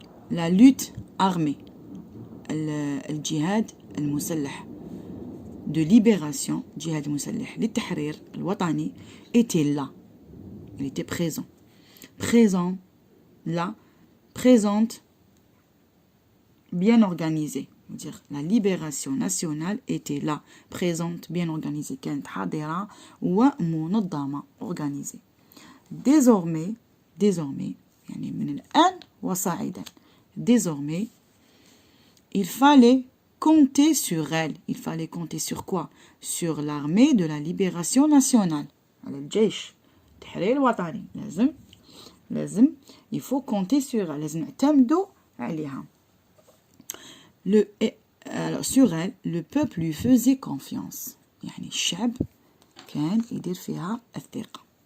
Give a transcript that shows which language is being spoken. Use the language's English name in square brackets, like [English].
[French] La lutte armée, [Arabic] الجهاد المسلح [French] de libération, [Arabic] جهاد المسلح للتحرير الوطني [French] était là. Il était présent. Présent, là, présente, bien organisée. Dire la libération nationale était là, présente, bien organisée. [Arabic] كانت حاضرة ومنظمة organisée. Désormais, يعني من الآن وصاعدا. [French] Désormais, il fallait compter sur elle. Il fallait compter sur quoi? Sur l'armée de la libération nationale. [Arabic] الجيش التحرير الوطني. لازم [French] il faut compter sur elle. [Arabic] لازم نعتمدوا عليها. [French] Alors sur elle, le peuple lui faisait confiance. [Arabic] يعني الشعب كان يدير فيها الثقة.